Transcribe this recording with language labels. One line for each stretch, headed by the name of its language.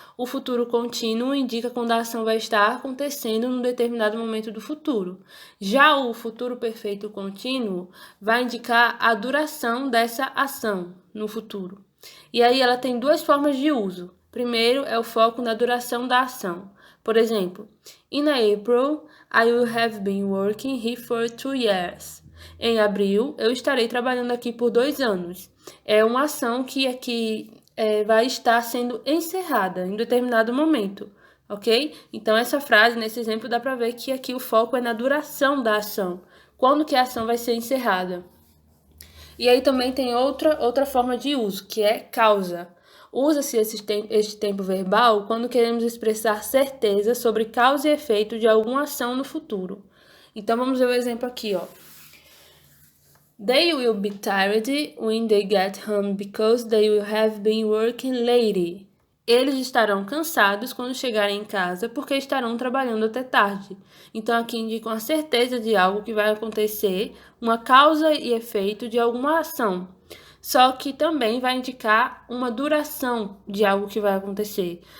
Portuguese: O futuro contínuo indica quando a ação vai estar acontecendo num determinado momento do futuro. Já o futuro perfeito contínuo vai indicar a duração dessa ação no futuro. E aí ela tem duas formas de uso. Primeiro é o foco na duração da ação. Por exemplo,
English: in April, I will have been working here for 2 years.
Portuguese: Em abril, eu estarei trabalhando aqui por 2 anos. É uma ação que aqui vai estar sendo encerrada em determinado momento, ok? Então, essa frase, nesse exemplo, dá para ver que aqui o foco é na duração da ação. Quando que a ação vai ser encerrada? E aí também tem outra forma de uso, que é causa. Usa-se este tempo verbal quando queremos expressar certeza sobre causa e efeito de alguma ação no futuro. Então, vamos ver o exemplo aqui, ó.
English: They will be tired when they get home because they will have been working late.
Portuguese: Eles estarão cansados quando chegarem em casa porque estarão trabalhando até tarde. Então, aqui indicam a certeza de algo que vai acontecer, uma causa e efeito de alguma ação. Só que também vai indicar uma duração de algo que vai acontecer.